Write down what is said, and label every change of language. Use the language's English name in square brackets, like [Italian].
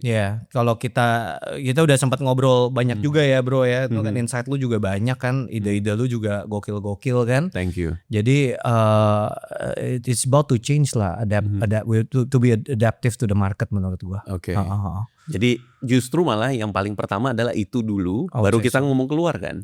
[Indonesian] Ya, kalau kita udah sempat ngobrol banyak juga ya bro ya. Itu kan insight lu juga banyak kan, ide-ide lu juga gokil kan. [English] Thank you. Jadi it's about to change lah, to be adaptive to the market [Indonesian] menurut gua. Oke. Jadi justru malah yang paling pertama adalah itu dulu, baru kita ngomong keluar kan.